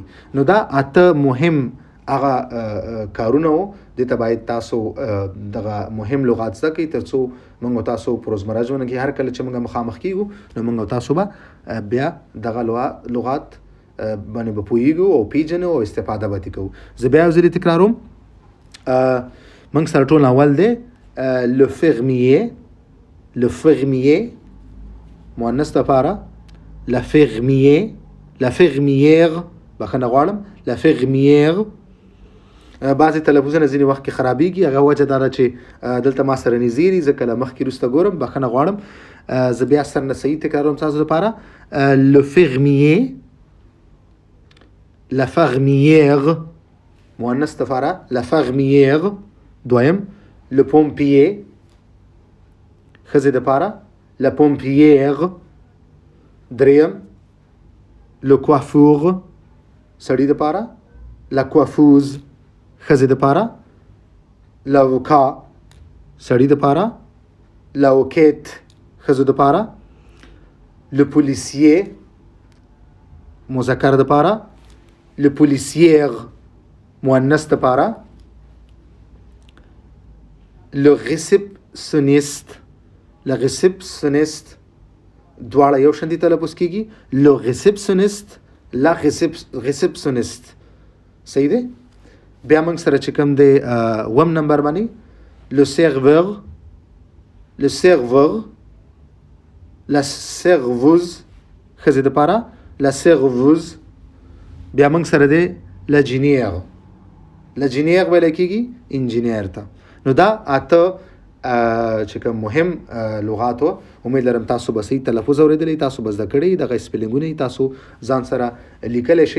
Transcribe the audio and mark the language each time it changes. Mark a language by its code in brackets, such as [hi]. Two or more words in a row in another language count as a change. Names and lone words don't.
[ps] نو دا اته مهم هغه کارونه وو دې ته باید تاسو دغه مهم لغات زده کړئ تر څو موږ تاسو په روزمره ژوند کې هر کله چې موږ مخامخ کېږو نو موږ تاسو به بیا دغه لغات باندې به پوهېږو او پیژنو او استفاده به ترې کوو. زه بیا یو ځلې تکراروم. موږ سره ټول اول دی [fr] le fermier [ps] مؤنث لپاره [fr] la fermière [ps] بخښنه غواړم [fr] la fermière. [ps] بعضې تلفظونه ځینې وخت کې خرابېږي هغه وجه دا ده چې دلته ما سره نږدې دي زه کله مخکې وروسته ګورم بخښنه غواړم. زه بیا سر نه صحیح تکراروم تاسو لپاره [fr] le fermier la fermière [ps] مؤنث لپاره [fr] la fermière. [ps] دویم [fr] le pompier [ps] ښځې دپاره [fr] la pompière. [ps] دریم [fr] le coiffeur [ps] سړي دپاره [fr] la coiffeuse [ps] ښځې دپاره [fr] l'avocat [ps] سړي دپاره [fr] l'avocate [ps] ښځو دپاره [fr] le policier [ps] مذکر دپاره [fr] le policière [ps] مؤنث دپاره [fr] le réceptionniste [ps] دواړه یو شان دي تلفظ کېږي [fr] le réceptionniste la réceptionniste. [ps] صحیح دی. بیا موږ سره چې کوم دی اووم نمبر باندې [fr] le serveur la serveuse [ps] ښځې دپاره [fr] la serveuse. [ps] بیا موږ سره دی لجنیغ ویلی کېږي انجینیر ته. نو دا اته چې کوم مهم لغات وو امید لرم تاسو به صحیح تلفظ اورېدلی تاسو به زده کړئ دغه سپیلنګونه تاسو ځان سره لیکلی شئ.